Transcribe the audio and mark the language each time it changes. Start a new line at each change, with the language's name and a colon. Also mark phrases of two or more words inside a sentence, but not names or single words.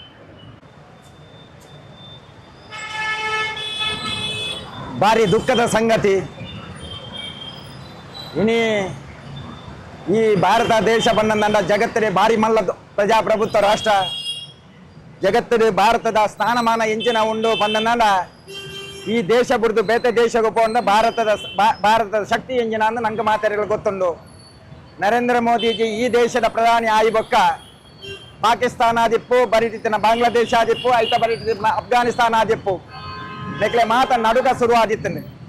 Tulu: ಭಾರಿ ದುಃಖದ ಸಂಗತಿ. ಈ ಭಾರತ ದೇಶ ಬಂದ ಜಗತ್ತಿನ ಭಾರಿ ಮಲ್ಲ ಪ್ರಜಾಪ್ರಭುತ್ವ ರಾಷ್ಟ್ರ. ಜಗತ್ತಿನ ಭಾರತದ ಸ್ಥಾನಮಾನ ಎಂಚಿನ ಉಂಡು ಬಂದ ಈ ದೇಶ ಬಿಡ್ದು ಬೇತೆ ದೇಶಕ್ಕೆ ಹೋದ ಭಾರತದ ಶಕ್ತಿ ಎಂಜಿನ ಅಂದು ನಂಗೆ ಮಾತಾಡಿಗಳು ಗೊತ್ತುಂಡು. ನರೇಂದ್ರ ಮೋದಿಜಿ ಈ ದೇಶದ ಪ್ರಧಾನಿ ಆಯ್ಬೊಕ್ಕ ಪಾಕಿಸ್ತಾನ ಆದಿಪ್ಪು, ಬರೀತಿನ ಬಾಂಗ್ಲಾದೇಶ ಆದಿಪ್ಪು, ಐತ ಬರೀತಿನ ಅಫ್ಘಾನಿಸ್ತಾನ ಆದಿಪ್ಪು ನೆಕ್ಲೆ ಮಾತ ನಡುಗ ಶುರು ಆದಿತ್ತನೆ.